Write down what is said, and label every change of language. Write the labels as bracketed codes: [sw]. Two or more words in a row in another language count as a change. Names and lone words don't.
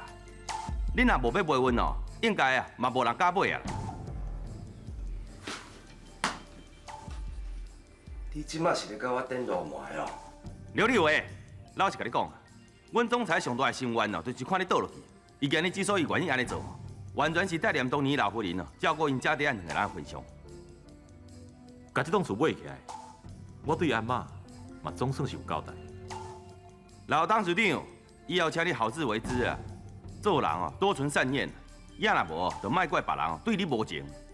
[nan] 恁若无要卖阮哦，应该啊嘛无人敢买啊。你即马是咧甲我顶路卖哦？刘立伟，老实甲你讲啊，阮总裁上大的心愿哦，就是看你倒落去。伊今日之所以愿意安尼做，完全是带念当年老夫人哦，照顾因家底下两个人的分享。甲这栋厝买起来，我对阿嬷嘛总算是有交代。老董事长，以后请你好自为之啊！做人哦，多存善念，也若无就莫怪别人哦对你无情。